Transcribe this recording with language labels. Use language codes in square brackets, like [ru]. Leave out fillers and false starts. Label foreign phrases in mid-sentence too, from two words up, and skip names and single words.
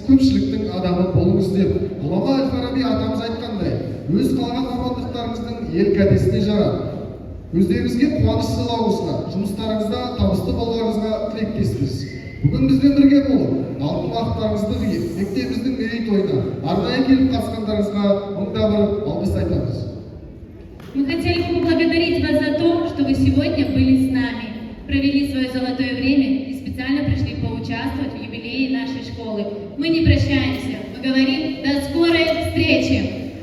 [kk] тынычлықтың адамы болыңыз деп ғұлама әл-фараби атамыз айтқандай, өз қалаған мамандықтарыңыздың ел кәдесіне жарат. Өздеріңізге қуаныш сыйлауыңызға, жұмыстарыңызда табысты болғаныңызға тілектеспіз. Бүгін бізбен бірге болып, алтын уақыттарыңызды қиып, мектебіміздің мерейтойына арнайы келіп қатысқандарыңызға мыңда бір алғыс айтамыз. [ru] Мы хотели бы поблагодарить вас за то, что вы сегодня были с нами, провели свое золотое время и специально пришли поучаствовать в юбилее нашей школы. Мы не прощаемся, мы говорим до скорой встречи!